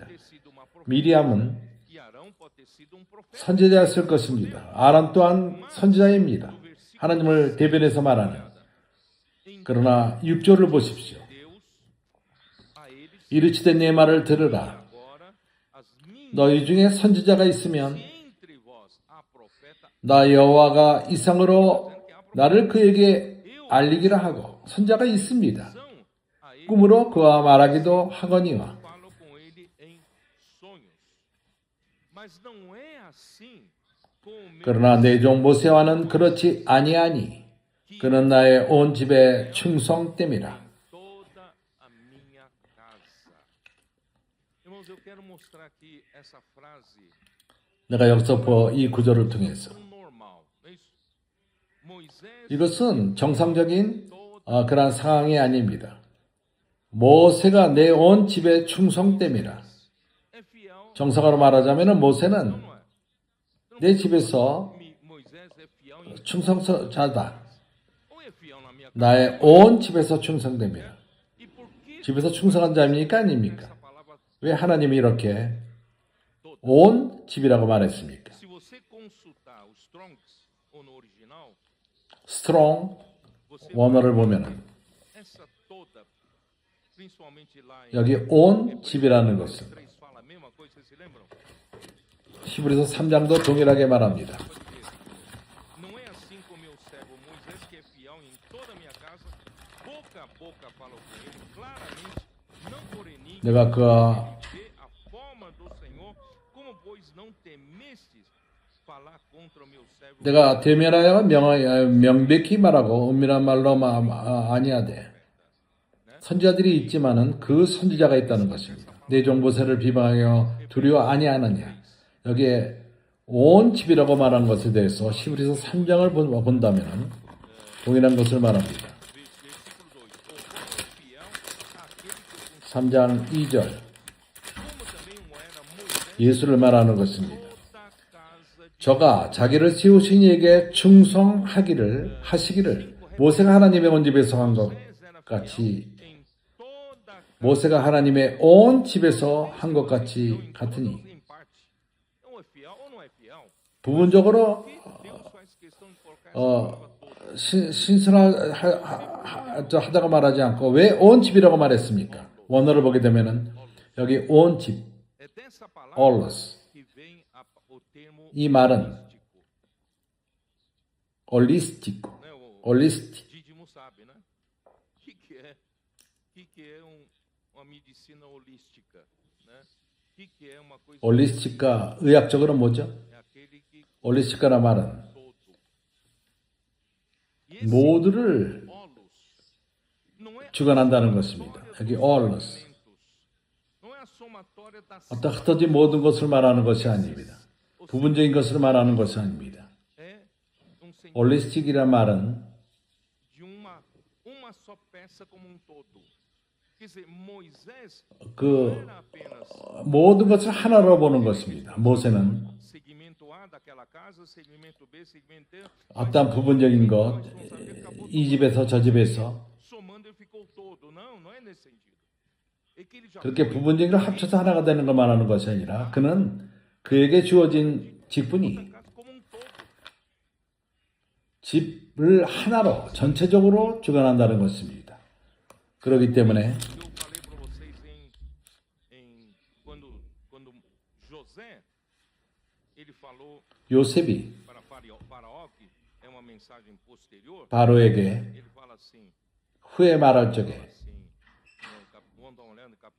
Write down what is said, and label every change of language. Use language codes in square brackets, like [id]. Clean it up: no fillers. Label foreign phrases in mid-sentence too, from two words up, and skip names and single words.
[pt] Ter sido uma profeta [ko] 미리암은 [pt] e Arão pode ter sido um profeta. [ko] 선지자였을 것입니다. 아란 또한 선지자입니다. 하나님을 대변해서 말하는. 그러나 6절을 보십시오. [pt] Deus a eles [ko] 이르시되 내 말을 들으라. [pt] agora as minhas [ko] 너희 중에 선지자가 있으면 [pt] entre vós há profeta [ko] 나 여호와가 이상으로 나를 그에게 알리기라 하고 선자가 있습니다. [pt] são a ele [ko] 꿈으로 그와 말하기도 하거니와 [pt] falo com ele em sonhos. Mas não é assim com o meu [ko] 그러나 내 종 모세와는 그렇지 아니하니 그는 나의 온 집에 충성됨이라. [pt] toda a minha casa. Irmãos, eu quero mostrar aqui essa frase [ko] 내가 여기서 이 구절을 통해서 [pt] normal, não é isso? Moisés [ko] 이것은 정상적인 그러한 상황이 아닙니다. 모세가 내 온 집에 충성됨이라. [pt] é fiel, [ko] 정상으로 말하자면 모세는 [pt] não é? [ko] 내 집에서 [pt] Moisés é fiel em [ko] 충성자다. [pt] ou é fiel na minha casa? [ko] 나의 온 집에서 충성됨이라. [pt] E por que [ko] 집에서 충성한 자입니까? 아닙니까? [pt] essa palavra? [ko] 왜 하나님이 이렇게 온 집이라고 말했습니까? [pt] Se você consultar o Strong's ou no original, [ko] 스트롱 [pt] você [ko] 원어를 보면은 [pt] essa toda, principalmente lá em [ko] 여기 온 집이라는 것은 [pt] 3 fala a mesma coisa, vocês se lembram? [ko] 히브리서 3장도 동일하게 말합니다. [pt] Não é assim com meu servo Moisés, que é fiel em toda a minha casa, boca a boca falo com ele, claramente, não por enigma, [ko] 내가 그와 [pt] vê a forma do Senhor, como pois não temestes falar contra o meu servo. [ko] 내가 대면하여 명백히 말하고 은밀한 말로 아니하되 선지자들이 있지만은 그 선지자가 있다는 것입니다. 내 종 모세를 비방하여 두려워 아니하느냐. 여기에 온 집이라고 말한 것에 대해서 히브리서 3장을 본다면 동일한 것을 말합니다. [pt] Versículo 2: O fiel àquele que [ko] 3장 2절 [pt] como também o era Moisés, [ko] 예수를 말하는 것입니다. [pt] toda a casa de [ko] 저가 자기를 세우신 이에게 충성하기를 하시기를 모세가 하나님의 온 집에서 한 것 같이 [pt] em toda a [ko] 모세가 하나님의 온 집에서 한 것 같이 같으니 [pt] em parte. Não é fiel ou não é fiel? [ko] 부분적으로 [pt] Deus faz questão de colocar essa palavra toda. [ko] 신선하다고 말하지 않고 왜 온 집이라고 말했습니까? 원어를 보게 되면은 여기 온 집, [pt] É dessa palavra ollos. que vem o termo [ko] 이 말은 [pt] holístico, [ko] 홀리스티코, [pt] né? O [ko] 홀리스틱. [pt] Dídimo sabe, né? O que é uma medicina holística, né? O que é uma coisa [ko] 홀리스틱과 의학적으로 뭐죠? [pt] é aquele que [ko] 홀리스틱이라는 말은 [pt] todo. E esse [ko] 모두를 [pt] holos não é [ko] 주관한다는 것입니다. 여기 ollos. [pt] não é a somatória das [ko] 어떤 흩어진 모든 것을 말하는 것이 아닙니다. 부분적인 것을 말하는 것이 아닙니다. [pt] é um sentido [ko] 홀리스틱이란 말은 [pt] de uma só peça como um todo. Quer dizer, Moisés [ko] 그 [pt] era apenas [ko] 모든 것을 하나로 보는 것입니다. 모세는 [pt] segmento A daquela casa, segmento B, segmento D, [ko] 어떤 부분적인 것, 이 집에서 저 집에서 [pt] somando ele ficou todo. nesse sentido. É que ele já [ko] 그렇게 [pt] foi [ko] 부분적으로 합쳐서 하나가 되는 걸 말하는 것이 아니라 그는 그에게 주어진 직분이 [pt] casa como um todo. [ko] 집을 하나로 전체적으로 주관한다는 것입니다. 그렇기 때문에 [pt] Eu falei para vocês quando José ele falou [ko] 요셉이 [pt] para Faraó, que é uma mensagem posterior, [ko] 바로에게 [pt] ele fala assim, [ko] 후에 말할 적에 [pt] vamos dar uma olhada no capítulo